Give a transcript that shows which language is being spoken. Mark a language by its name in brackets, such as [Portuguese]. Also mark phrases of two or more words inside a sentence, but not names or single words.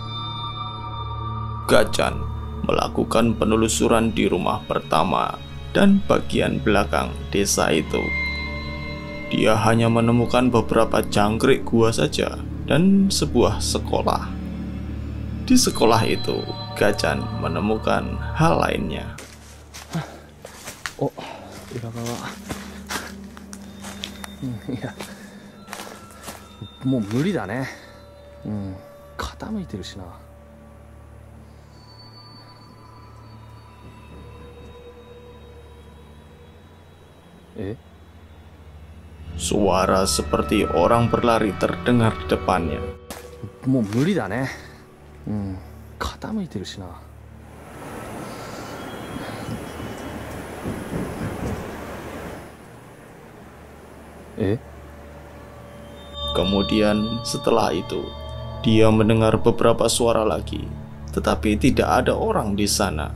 [Indonesian] Gachan melakukan penelusuran di rumah pertama dan bagian belakang desa itu. Dia hanya menemukan beberapa jangkrik gua saja dan sebuah sekolah. Di sekolah itu, Gachan menemukan hal lainnya. Oh, Uragawa. [Japanese] いや、もう無理だね。傾いてるしな。 [Indonesian] Suara seperti orang berlari terdengar di depannya. [Japanese] もう無理だね。傾いてるしな。 [Indonesian] Kemudian setelah itu, dia mendengar beberapa suara lagi, tetapi tidak ada orang di sana.